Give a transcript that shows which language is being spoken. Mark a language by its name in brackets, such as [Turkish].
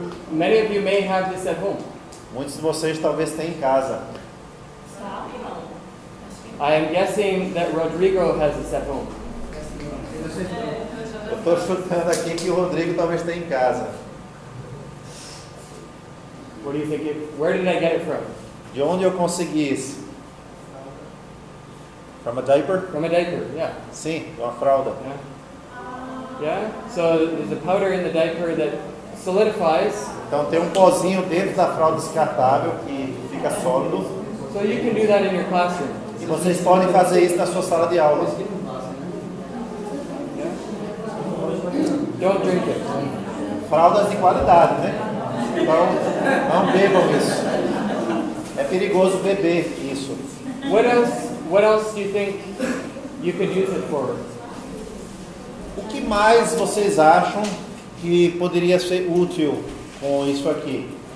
[English] Many of you may have this at home. [Portuguese] Muitos de vocês talvez tenham em casa. [English] I am guessing that Rodrigo has this at home. [Portuguese] Eu estou chutando aqui que o Rodrigo talvez tenha em casa. [English] What do you think? Where did I get it from? [Portuguese] De onde eu consegui isso? [English] From a diaper? From a diaper, yeah. [Portuguese] Sim, de uma fralda. [English] Yeah. Yeah? So there's a powder in the diaper that solidifies. [Portuguese] Então tem um pozinho dentro da fralda descartável que fica sólido. [English] So you can do that in your classroom. [Portuguese] E vocês podem fazer isso na sua sala de aula. [English] Yeah? Don't drink it. [Portuguese] Fraldas de qualidade, né? Então não bebam isso. É perigoso beber isso. [English] What else do you think you could use it for? [Portuguese] O que mais vocês acham que poderia ser útil com isso aqui?